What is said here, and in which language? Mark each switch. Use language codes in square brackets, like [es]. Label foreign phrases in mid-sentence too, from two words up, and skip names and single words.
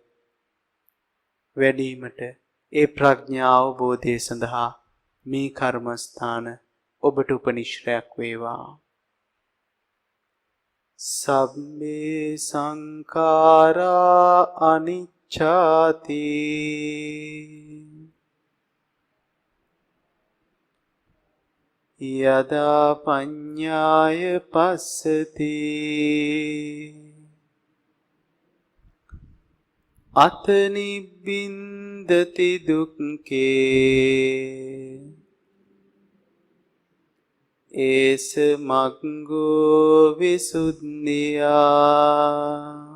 [si] වැඩීමට ඒ ප්‍රඥා අවබෝධය සඳහා මේ කර්මස්ථාන ඔබට උපනිශ්‍රයක් වේවා [pi] සබ්බේ සංඛාරා අනිච්චාති යදා පඤ්ඤාය පස්සති අත නිබ්බින්දති දුක්ඛේ ඒස මග්ගෝ විසුද්ධියා